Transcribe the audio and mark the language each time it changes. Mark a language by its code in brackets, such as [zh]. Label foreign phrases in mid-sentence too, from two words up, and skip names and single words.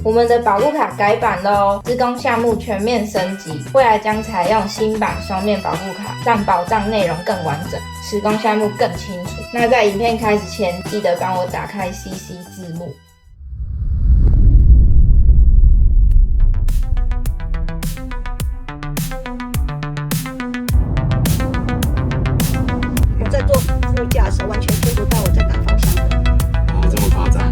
[zh] 我們的保護卡改版咯，施工項目全面升級，未來將採用新版雙面保護卡，讓保障內容更完整，施工項目更清楚。那在影片開始前，記得幫我打開 CC 字幕。我在做副駕的时候，完全听不到我在打方向燈。哦，这麼誇張？